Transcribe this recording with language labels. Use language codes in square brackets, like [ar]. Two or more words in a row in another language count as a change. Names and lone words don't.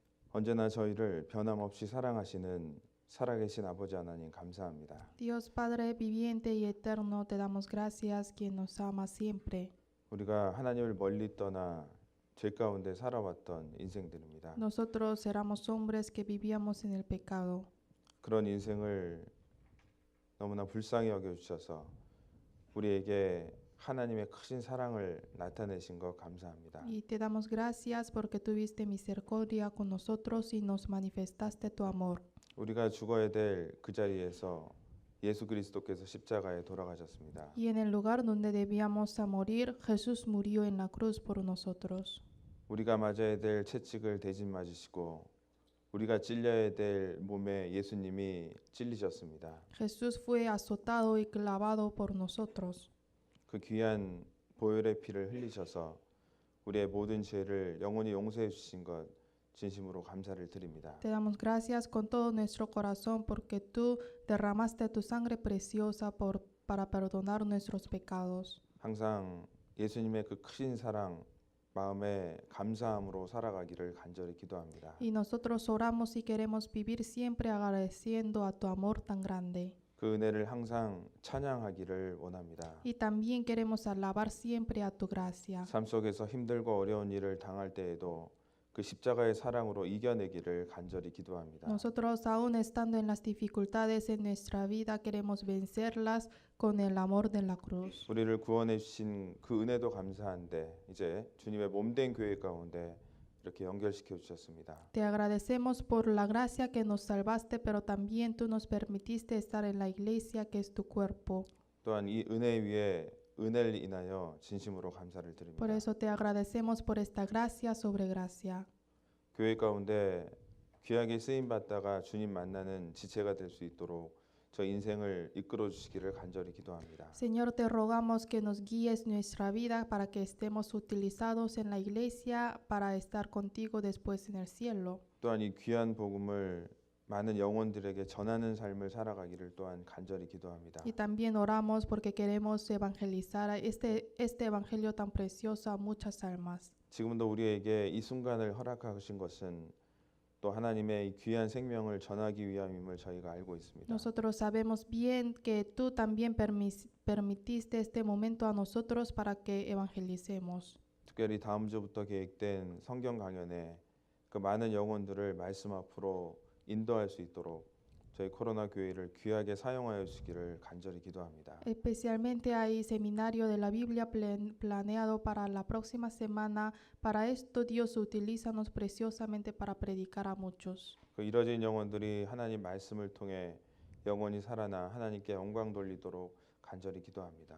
[ko] 언제나 저희를 변함없이 사랑하시는 살아계신 아버지 하나님 감사합니다. [es] Dios Padre viviente y eterno, te damos gracias, quien nos ama siempre. [ko] 우리가 하나님을 멀리 떠나 죄 가운데 살아왔던 인생들입니다. [es] Nosotros éramos hombres que vivíamos en el pecado. [ko] 그런 인생을 너무나 불쌍히 여겨주셔서 우리에게 하나님의 크신 사랑을 나타내신 것 감사합니다. [es] Y te damos gracias porque tuviste misericordia con nosotros y nos manifestaste tu amor. [ko] 우리가 죽어야 될 그 자리에서 예수 그리스도께서 십자가에 돌아가셨습니다. [es] Y en el lugar donde debíamos a morir, Jesús murió en la cruz por nosotros. [ko] 우리가 맞아야 될 채찍을 대신 맞으시고 우리가 찔려야 될 몸에 예수님이 찔리셨습니다. [es] Jesús fue azotado y clavado por nosotros. [ko] 그 귀한 보혈의 피를 흘리셔서 우리의 모든 죄를 영원히 용서해 주신 것 진심으로 감사를 드립니다. [es] Te damos gracias con todo nuestro corazón porque tú derramaste tu sangre preciosa para perdonar nuestros pecados. [ko] 항상 예수님의 그 크신 사랑 마음에 감사함으로 살아가기를 간절히 기도합니다. [es] Y nosotros oramos y queremos vivir siempre agradeciendo a tu amor tan grande. [ko] 그 은혜를 항상 찬양하기를 원합니다. [es] Y también queremos alabar siempre a tu gracia. [ko] 삶 속에서 힘들고 어려운 일을 당할 때에도 그 십자가의 사랑으로 이겨내기를 간절히 기도합니다. [es] Nosotros aún estando en las dificultades en nuestra vida queremos vencerlas con el amor de la cruz. [ko] 우리를 구원해 주신 그 은혜도 감사한데 이제 주님의 몸된 교회 가운데 이렇게 연결시켜 주셨습니다. [es] Te agradecemos por la gracia que nos salvaste, pero también tú nos permitiste estar en la iglesia que es tu cuerpo. [ko] 또한 이 은혜 위에 은혜를 인하여 진심으로 감사를 드립니다. [es] Por eso te agradecemos por esta gracia sobre gracia. [ko] 교회 가운데 귀하게 쓰임 받다가 주님 만나는 지체가 될 수 있도록 저 인생을 이끌어 주시기를 간절히 기도합니다. [es] Señor, te rogamos que nos guíes nuestra vida para que estemos utilizados en la iglesia para estar contigo después en el cielo. [ko] 또한 이 귀한 복음을 많은 영혼들에게 전하는 삶을 살아가기를 또한 간절히 기도합니다. [es] Y también oramos porque queremos evangelizar este evangelio tan precioso a muchas almas. [ko] 지금도 우리에게 이 순간을 허락하신 것은 또 하나님의 이 귀한 생명을 전하기 위함임을 저희가 알고 있습니다. [es] Nosotros sabemos bien que tú también permitiste este momento a nosotros para que evangelicemos. [ko] 특별히 다음 주부터 계획된 성경 강연에 그 많은 영혼들을 말씀 앞으로 인도할 수 있도록 저희 코로나 교회를 귀하게 사용하여 주시기를 간절히 기도합니다. [es] Especialmente hay seminario de la Biblia planeado para la próxima semana. Para esto Dios utilízanos preciosamente para predicar a muchos. [ko] 그 이뤄진 영혼들이 하나님 말씀을 통해 영원히 살아나 하나님께 영광 돌리도록 간절히 기도합니다.